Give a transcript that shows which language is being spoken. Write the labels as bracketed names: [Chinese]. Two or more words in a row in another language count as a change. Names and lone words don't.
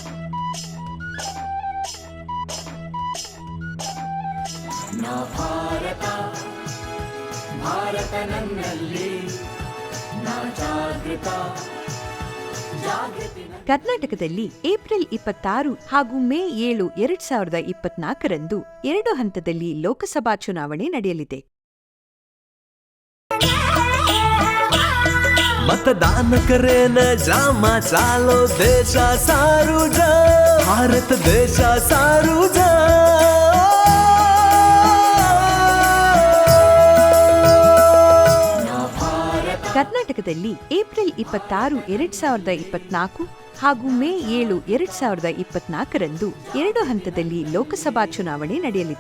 [Kannada] ಭಾರತ ನನ್ನಲ್ಲಿ ಕರ್ನಾಟಕದಲ್ಲಿ ಏಪ್ರಿಲ್ 26 ಹಾಗೂ ಮೇ 7, 2024ರಂದು 2 ಹಂತದಲ್ಲಿ ಲೋಕಸಭಾ ಚುನಾವಣೆ ನಡೆಯಲಿದೆ. [Lambadi] मतदान करेन जामा चालो देशा सारू जा भारत देशा सारू जा. [Kannada] ಕರ್ನಾಟಕದಲ್ಲಿ ಏಪ್ರಿಲ್ 26, 2024 ಹಾಗೂ ಮೇ 7, 2024ರಂದು 2 ಹಂತದಲ್ಲಿ ಲೋಕಸಭಾ ಚುನಾವಣೆ ನಡೆಯಲಿದೆ.